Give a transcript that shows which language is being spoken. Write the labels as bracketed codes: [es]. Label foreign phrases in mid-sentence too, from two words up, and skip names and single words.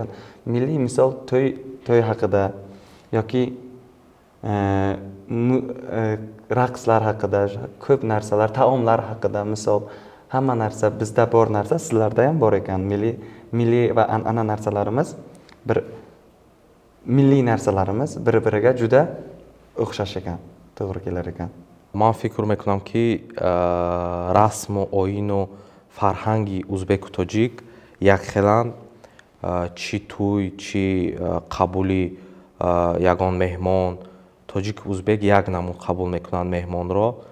[uz] Milliy misol to'y haqida yoki raqslar haqida, ko'p narsalar, taomlar haqida misol hamma narsa bizda bor narsa sizlarda ham bor ekan. Milliy va an'ana narsalarimiz milliy narsalarimiz bir-biriga juda o'xshash ekan, to'g'ri kelar ekan. [tg] Ман фикр мекунам, ки расму оину фарҳанги узбеку тоҷик якхеланд. Чӣ тӯй, чӣ қабули ягон меҳмон, тоҷик узбек як намуд қабул мекунанд меҳмонро.